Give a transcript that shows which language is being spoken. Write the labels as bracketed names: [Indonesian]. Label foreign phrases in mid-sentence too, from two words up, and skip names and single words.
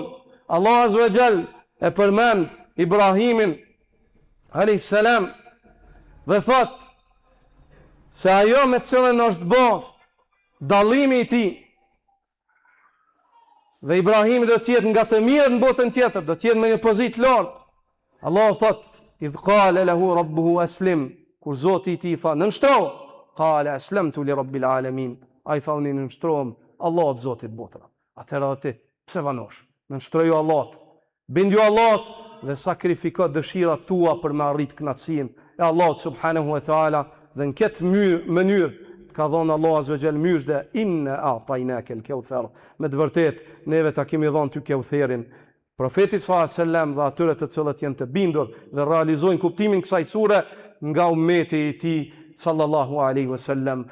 [Albanian] Allah [Arabic] عز وجل [Albanian] e përmend Ibrahimin [Arabic] عليه السلام [Albanian] dhe thot se ajo me cilën është bë dallimi i tij dhe Ibrahimi do të jetë nga të mirët në botën tjetër, do të jetë me një pozitë lartë. Allah thot, [Arabic] إذ قال له ربه أسلم, [Albanian] kur Zoti i tij tha nënshtro, [Arabic] قال أسلمت لرب العالمين. [Albanian] Ai tha unë nënshtrohem Allahut Zotit botrave. Atëherë ti pse vanosh? Nënshtroju Allahut. Bindju Allahut dhe sakrifiko dëshirat tua për me arrit kënaqësinë e Allahut [Arabic] سبحانه وتعالى, [Albanian] dhe në këtë mënyrë ka dhënë Allah [Arabic] عز وجل [Albanian] myshde [Arabic] إنا أعطيناك الكوثر. [Albanian] Me të vërtetë neve ta kemi dhënë ty Keutherin. Profeti [Arabic] صلى الله عليه وسلم [Albanian] dhe atyre të cilët janë të bindur dhe realizojnë kuptimin kësaj sure nga ummeti i tij [Arabic] صلى الله عليه وسلم.